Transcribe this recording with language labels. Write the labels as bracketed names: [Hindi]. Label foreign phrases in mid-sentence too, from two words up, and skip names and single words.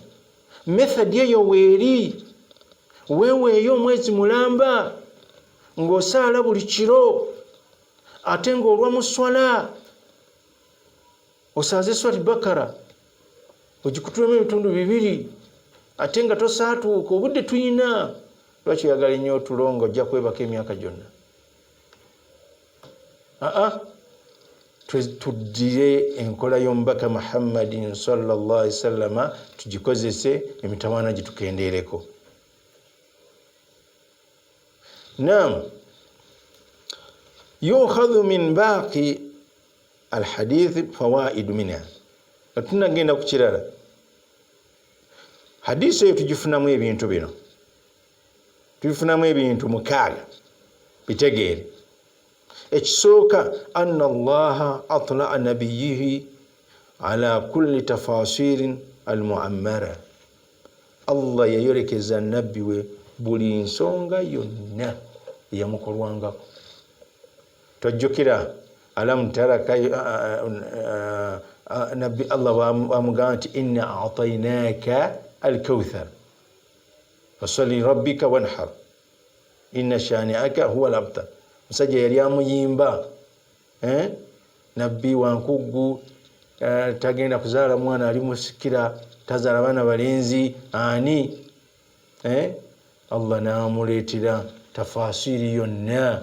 [Ganda] Method eyo weeri, weeweeyo omwezi mulamba ng'osaala buli kiro, ate ng'olwa mu swala osaaze swali bakara ogikutulemu ebitundu 2 ate nga tosaatuuka. Obudde tuyina, lwaki oyagala nnyo otulongo ojja kwebaka emyaka gyonna? Tuddire enkola y'omubaka Muhammadin [Arabic] صلى الله عليه وسلم [Ganda] tugikozese, emitawaana gitukendeereko. [Arabic] نعم يؤخذ من باقي الحديث فوائد منها. [Ganda] Tunagenda ku kirala, hadisi eyo tugifunamu ebintu bino, tubifunamu ebintu 6 bitegeere. [Arabic] Ekisooka أن الله أطلع نبيه على كل تفاسير المؤامرة. [Ganda] Allah yayolekeza nabbi we buli nsonga yonna eyamukolwangako. Tojjukira [Arabic] ألم ترك [Ganda] nabbi Allah wamugamba nti [Arabic] إنا أعطيناك الكوثر فصل لربك وانحر إن شانئك هو الأبتر. [Ganda] Musajja yali amuyimba nabbi wankuggu, tagenda kuzaala mwana ali musikira, tazaala baana balenzi ani. Allah naamuleetera tafasiri yonna.